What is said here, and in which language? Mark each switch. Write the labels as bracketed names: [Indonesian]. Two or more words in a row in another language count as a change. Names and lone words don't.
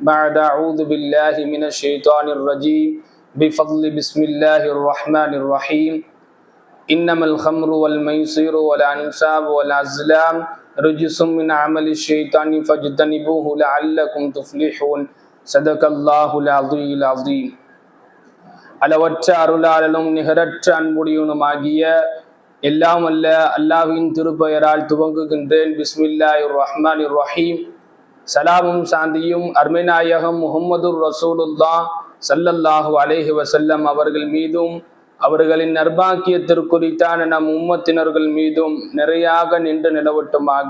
[Arabic] بعد أعوذ بالله من الشيطان الرجيم. بفضل بسم الله الرحمن الرحيم. إنما الخمر والميسر والأنساب والأزلام رجس من عمل الشيطان فاجتنبوه لعلكم تفلحون صدق الله العظيم العظيم. [Tamil] அளவற்ற அருளாளனும் நிகரற்ற அன்புடையவனுமாகிய எல்லாம் அல்ல அல்லாஹ்வின் திருப்பெயரால் துவங்குகின்றேன். [Arabic] بسم الله الرحمن الرحيم. [Tamil] சலாமும் சாந்தியும் அருமைநாயகம் முஹம்மதுர் [Arabic] رسول الله صلى الله عليه وسلم [Tamil] அவர்கள் மீதும் அவர்களின் நற்பாக்கியத்திற்குறித்தான நம் உம்மத்தினர்கள் மீதும் நிறையாக நின்று நிலவட்டுமாக.